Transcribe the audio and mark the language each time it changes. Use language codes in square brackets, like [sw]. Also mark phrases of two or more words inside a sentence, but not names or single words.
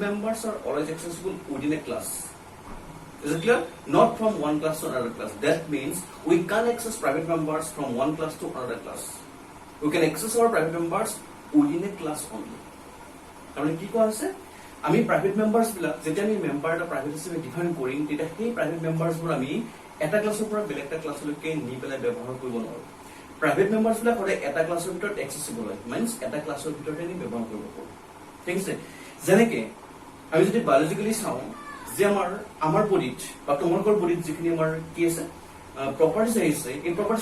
[en] members are always accessible within a class is it clear not from one class to another class that means we can access private members from one class to another class we can access our private members within a class only [as] তাহলে কি কোৱা আছে আমি [en] private members বিলাক [as] যেতিয়া আমি মেম্বাৰ এটা প্ৰাইভেট হিচাপে ডিফাইন কৰিম তেতিয়া সেই [en] private members [as] বোৰ আমি এটা ক্লাছৰ পৰা বেলেগ এটা ক্লাছলৈকে নি পেলাই ব্যৱহাৰ কৰিব নোৱাৰো [en] private members [as] বিলাক সদায় এটা ক্লাছৰ ভিতৰত এক্সেসিবল হয় মিন্স এটা ক্লাছৰ ভিতৰতে আমি ব্যৱহাৰ কৰিব পাৰো ঠিক আছে যেনেকে আমি যদি বায়োলজিক্যালি চাওঁ যে আমাৰ বডিত বা তোমালোকৰ বডিত যিখিনি আমাৰ কি আছে প্ৰপাৰ্টিজ আহিছে এই প্ৰপাৰ্টিজ